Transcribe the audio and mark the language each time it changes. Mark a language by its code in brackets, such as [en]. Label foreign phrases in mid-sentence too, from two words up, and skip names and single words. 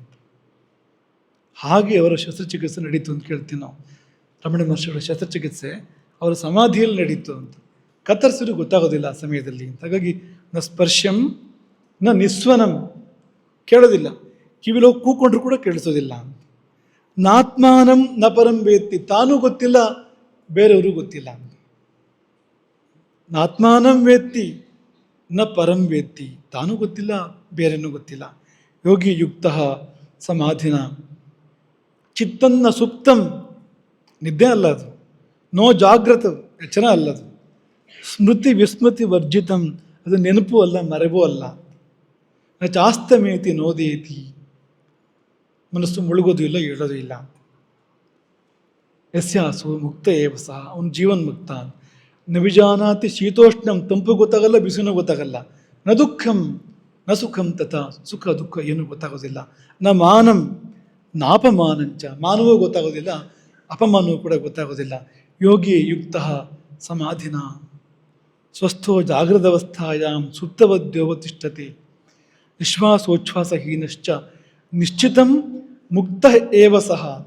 [kn] ಹಾಗೆ ಅವರ ಶಸ್ತ್ರಚಿಕಿತ್ಸೆ ನಡೀತು ಅಂತ ಕೇಳ್ತೀವಿ ನಾವು. ರಮಣ ಮಹರ್ಷಿಗಳ ಶಸ್ತ್ರಚಿಕಿತ್ಸೆ ಅವರ ಸಮಾಧಿಯಲ್ಲಿ ನಡೀತು ಅಂತ. ಕತ್ತರಿಸಿದ್ರು ಗೊತ್ತಾಗೋದಿಲ್ಲ ಆ ಸಮಯದಲ್ಲಿ ಅಂತ. ಹಾಗಾಗಿ [sa] ನ ಸ್ಪರ್ಶಂ ನ ನಿಸ್ವನಂ, [kn] ಕೇಳೋದಿಲ್ಲ, ಕಿವಿಲೋ ಕೂಕೊಂಡ್ರು ಕೂಡ ಕೇಳಿಸೋದಿಲ್ಲ ಅಂತ. [sa] ನಾತ್ಮಾನಂ ನ ಪರಂ ವೇತ್ತಿ, [kn] ತಾನೂ ಗೊತ್ತಿಲ್ಲ, ಬೇರೆಯವರು ಗೊತ್ತಿಲ್ಲ ಅಂತ. [sa] ಆತ್ಮಾನಂ ವೇತ್ತಿ ನ ಪರಂ ವೇತ್ತಿ. [kn] ತಾನೂ ಗೊತ್ತಿಲ್ಲ, ಬೇರೆನೂ ಗೊತ್ತಿಲ್ಲ. [sa] ಯೋಗಿ ಯುಕ್ತ ಸಮಾಧಿನ ಚಿತ್ತನ್ನ ಸುಪ್ತಂ, [kn] ನಿದ್ದೆ ಅಲ್ಲ ಅದು, [sa] ನೋ ಜಾಗೃತ, [kn] ಎಚ್ಚರ ಅಲ್ಲದು. [sa] ಸ್ಮೃತಿ ವಿಸ್ಮೃತಿ ವರ್ಜಿತಂ, [kn] ಅದು ನೆನಪು ಅಲ್ಲ, ಮರೆವೂ ಅಲ್ಲ. [sa] ಚಾಸ್ತಮೇತಿ ನೋದೇತಿ, [kn] ಮನಸ್ಸು ಮುಳುಗೋದು ಇಲ್ಲ, ಹೇಳೋದು ಇಲ್ಲ. [sa] ಯಸ್ಯಾಸು ಮುಕ್ತ ಏವ ಸಹ, [kn] ಅವನು ಜೀವನ್ ಮುಕ್ತ. [sa] ನವಿಜಾನಾತಿ ಶೀತೋಷ್ಣಂ, [kn] ತಂಪು ಗೊತ್ತಾಗಲ್ಲ, ಬಿಸಿನೂ ಗೊತ್ತಾಗಲ್ಲ. [sa] ನ ದುಃಖಂ ನ ಸುಖಂ ತಥಾ, [kn] ಸುಖ ದುಃಖ ಏನು ಗೊತ್ತಾಗೋದಿಲ್ಲ. [sa] ನ ಮಾನಂ ನಾಪಮಾನಂಚ, [kn] ಮಾನವೂ ಗೊತ್ತಾಗೋದಿಲ್ಲ, ಅಪಮಾನವೂ ಕೂಡ ಗೊತ್ತಾಗೋದಿಲ್ಲ. [sa] ಯೋಗಿ ಯುಕ್ತ ಸಮಾಧಿನ ಸ್ವಸ್ಥೋ ಜಾಗೃತವಸ್ಥಾಯಾಂ ಸುಪ್ತವದ್ಯೋವತಿಷ್ಠತೆ ನಿಶ್ವಾಸೋಚ್ಛ್ವಾಸಹೀನಶ್ಚ ನಿಶ್ಚಿತಂ ಮುಕ್ತ ಏವ ಸಹ.